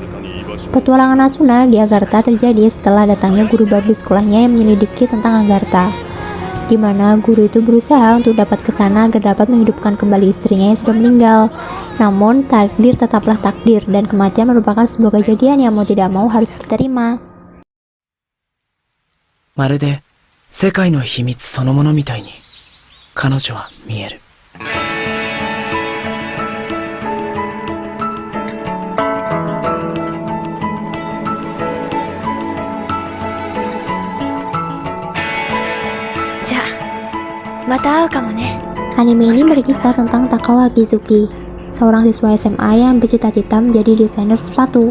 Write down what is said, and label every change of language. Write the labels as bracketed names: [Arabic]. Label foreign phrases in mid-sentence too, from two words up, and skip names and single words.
[Indonesian] Petualangan Asuna di Agartha terjadi setelah datangnya guru baru di sekolahnya yang menyelidiki tentang Agartha, di mana guru itu berusaha untuk dapat ke sana agar dapat menghidupkan kembali istrinya yang sudah meninggal. Namun, takdir tetaplah takdir dan kematian merupakan sebuah kejadian yang mau tidak mau harus diterima. [Japanese] まるで世界の秘密そのものみたいに彼女は見える。 [Indonesian] Anime ini berkisah tentang Takao Akizuki, seorang siswa SMA yang bercita-cita menjadi desainer sepatu.